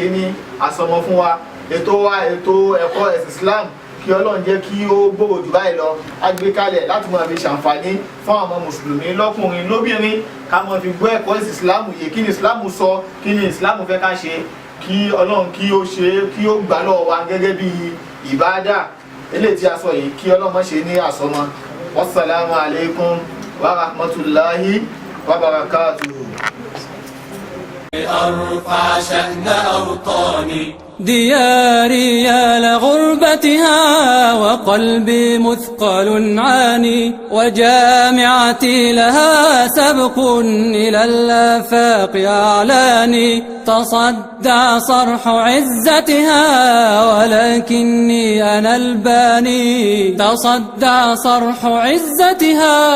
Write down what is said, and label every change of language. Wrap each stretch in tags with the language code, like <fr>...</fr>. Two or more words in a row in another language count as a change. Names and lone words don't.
<yo>ní àsọmọ fún wa ètò ẹ̀kọ́ ẹ̀sìn Islam kí Ọlọ́run jẹ́ kí ó gbòòrò jù báyìí lọ a gbé kalẹ̀ láti máa fi ṣàǹfààní fún àwọn mùsùlùmí lọ́kùnrin lóbìnrin ká máa fi gbọ́ ẹ̀kọ́ ẹ̀sìn Islam yìí kí ni Islam sọ kí ni Islam fẹ́ ká ṣe kí Ọlọ́run kí ó ṣe kí ó gbà lọ́wọ́ wa gẹ́gẹ́ bí ìbádà eléyìí tí a sọ yìí kí Ọlọ́run mọ̀ ṣe ní àsọmọ</yo> <ar>والسلام عليكم ورحمة الله وبركاته. أرفع شأن أوطاني دياري يا لغربتها وقلبي مثقل عاني وجامعتي لها سبق إلى الآفاق أعلاني تصدع صرح عزتها ولكني أنا الباني تصدع صرح عزتها</ar>